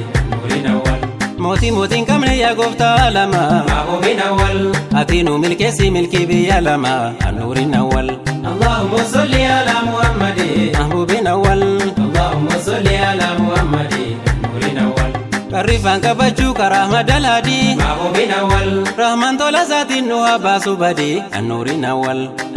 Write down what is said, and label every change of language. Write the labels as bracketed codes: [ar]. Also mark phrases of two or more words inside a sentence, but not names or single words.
[ar] نور أول. [om] Mootii mootiin qabne yaa gooftaa lama. [ar] محبوب أول. [om] Ati nu milkeessi milkii biyya lama. [ar] نور أول. اللهم صل على محمد. محبوب أول. اللهم صل على محمد. نور أول. [om] Qarrifaan kabajuu karaa madalaadii. [ar] محبوب أول. [om] Rahmaan tola isaatiin nu haa baasu badii. [ar] نور أول.